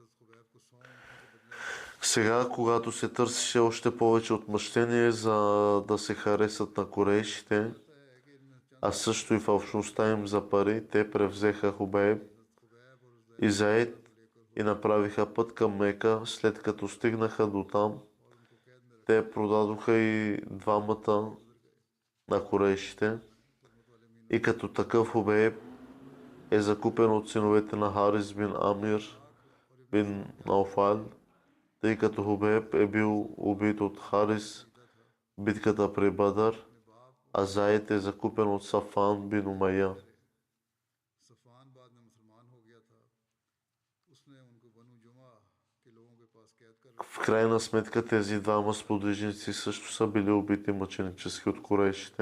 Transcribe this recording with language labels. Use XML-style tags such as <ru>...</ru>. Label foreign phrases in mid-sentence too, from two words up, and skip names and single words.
<bg>Сега, когато се търсеше още повече отмъщение, за да се харесат на корейшите, а също и в общността им за пари, те превзеха Хубейб и Заид и направиха път към Мека. След като стигнаха до там, те продадоха и двамата на корейшите. И като такъв Хубейб е закупен от синовете на Харис бин Амир бин Науфал, тъй като Хубейб е бил убит от Харис в битката при Бадър, а Заид е закупен от Сафан бин Умайя. В крайна сметка тези двама сподвижници също са били убити мъченически от корейшите.</bg>